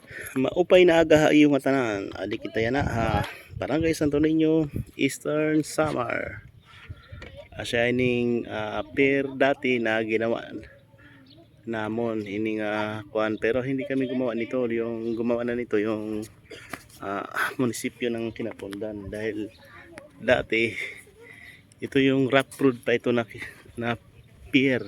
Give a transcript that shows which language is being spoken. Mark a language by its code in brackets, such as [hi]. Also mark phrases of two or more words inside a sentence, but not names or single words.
[war] Maupay na aga yung tanan. Adi kita yana ha. Barangay Santo Niño, Eastern Samar. [tl] Shining pier dati na ginawa namon ini nga kuan, pero hindi kami gumawa nito. Yung gumawa na nito yung munisipyo ng Kinapundan, dahil dati ito yung rock road pa ito na pier.